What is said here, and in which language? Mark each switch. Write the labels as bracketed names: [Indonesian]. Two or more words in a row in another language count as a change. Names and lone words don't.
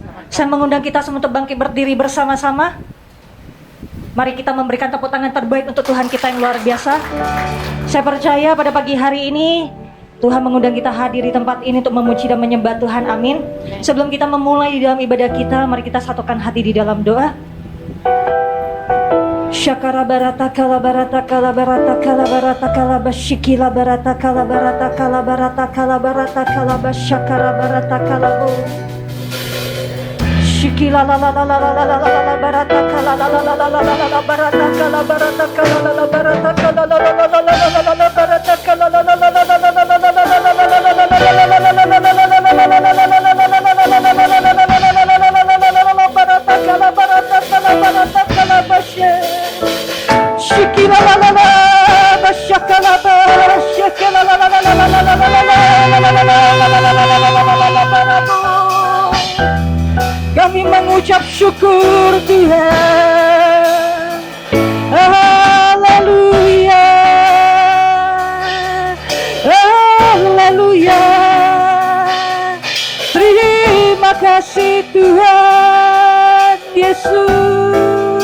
[Indonesian] Saya mengundang kita semua untuk bangkit berdiri bersama-sama. Mari kita memberikan tepuk tangan terbaik untuk Tuhan kita yang luar biasa. Saya percaya pada pagi hari ini Tuhan mengundang kita hadir di tempat ini untuk memuji dan menyembah Tuhan. Amin. Sebelum kita memulai di dalam ibadah kita, mari kita satukan hati di dalam doa. Syakara barata kala barata kala barata kala barata kala basyikila barata kala barata kala barata kala barata kala basyakara barata kala bu Shikila la la la la la la la la la barata kala la la la la la la la barata kala barata kala la la barata kala la la la la la la la la barata kala la la la la la la la la barata kala barata kala bashe Shikila la la la bashakala bashakala la la la la la la la la Kami mengucap syukur Tuhan. Haleluya. Haleluya. Terima kasih Tuhan Yesus.